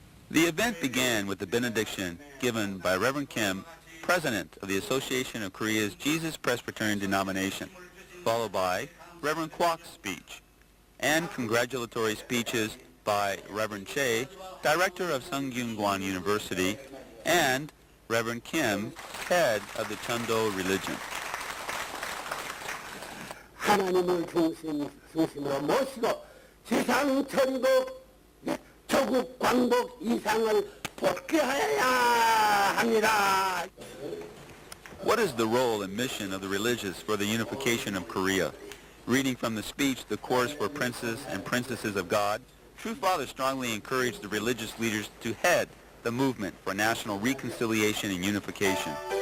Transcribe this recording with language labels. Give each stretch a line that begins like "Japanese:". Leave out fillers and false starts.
English: The event began with the benediction given by Reverend Kim, President of the Association of Korea's Jesus Presbyterian Denomination, followed by Reverend Kwok's speech, and congratulatory speeches by Reverend Che, Director of Sungkyunkwan University, and Reverend Kim, head of the Chundo religion.
Korean: 하나님을 중심으로 모시고 지상 천국 조국 광복 이상을 복귀하여야 합니다.
English: What is the role and mission of the religious for the unification of Korea? Reading from the speech, The Course for Princes and Princesses of God, True Father strongly encouraged the religious leaders to head the movement for national reconciliation and unification.